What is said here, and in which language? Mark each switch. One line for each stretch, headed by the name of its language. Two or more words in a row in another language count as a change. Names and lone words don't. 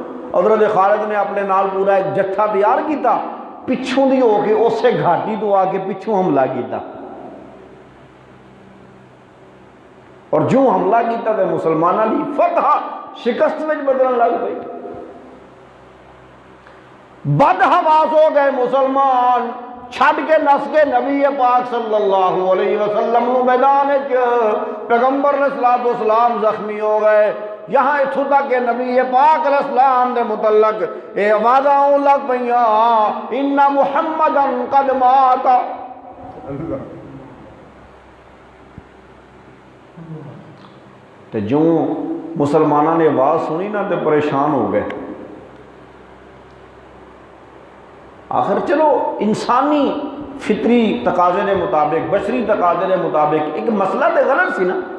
Punjabi: حضرت خالد نے اپنے نال پورا ایک جتھا تیار کیتا، پچھوں دی ہو کے اسے گھاٹی تو آ کے پچھوں حملہ کیتا، اور جو حملہ کیتا تے مسلمانوں دی فتح شکست وچ بدلن لگ پئی۔ بد حواس ہو گئے مسلمان، چھڈ کے نس کے نبی پاک
Arabic: صلی اللہ علیہ وسلم
Punjabi: نو میدان پیغمبر
Arabic: علیہ الصلوۃ والسلام
Punjabi: زخمی ہو گئے۔ یہاں اتھوں تک کہ نبی پاک
Arabic: علیہ السلام
Punjabi: دے متعلق اے آوازاں آن لگ پئیاں،
Arabic: ان محمدا قد مات۔
Punjabi: تے جو مسلمانوں نے آواز سنی نا تے پریشان ہو گئے۔ آخر چلو
Urdu: انسانی فطری تقاضے کے مطابق، بشری تقاضے کے مطابق
Punjabi: ایک مسئلہ تے غلط سی نا۔